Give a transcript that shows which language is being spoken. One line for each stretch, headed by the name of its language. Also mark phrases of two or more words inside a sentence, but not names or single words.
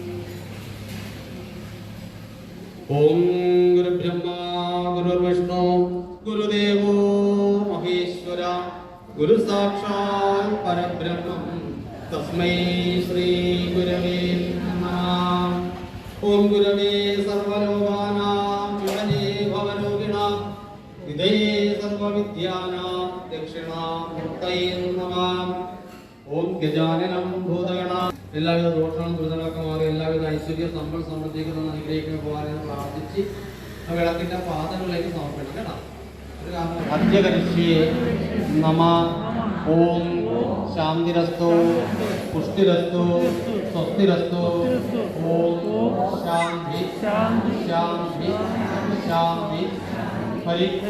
Sanskrit: ओम गुरुब्रह्मा गुरुर्विष्णु गुरुदेवो महेश्वरा गुरु साक्षात् परब्रह्म तस्मै श्री गुरवे नमः। ओम गुरवे सर्वलोकानां विमले भवरोगिणां हृदये सर्वविद्यानां दक्षिणामूर्तये नमः। ओम गजाननं भूतगणां
Malayalam: എല്ലാവിധ ദോഷങ്ങളും ദുരിതങ്ങളൊക്കെ മാറി എല്ലാവിധ ഐശ്വര്യ സമ്പൽ സമൃദ്ധികളും അനുഗ്രഹിക്കുന്ന പോകാനും പ്രാർത്ഥിച്ച് ആ വിളക്കിൻ്റെ പാദങ്ങളിലേക്ക് സമർപ്പിക്കണം കേട്ടോ.
Sanskrit: अद्यकरिष्ये नमः। ओम शांतिरस्तु पुष्टिरस्तु स्वस्तिरस्तु। ओम शांति शांति शांति हरि।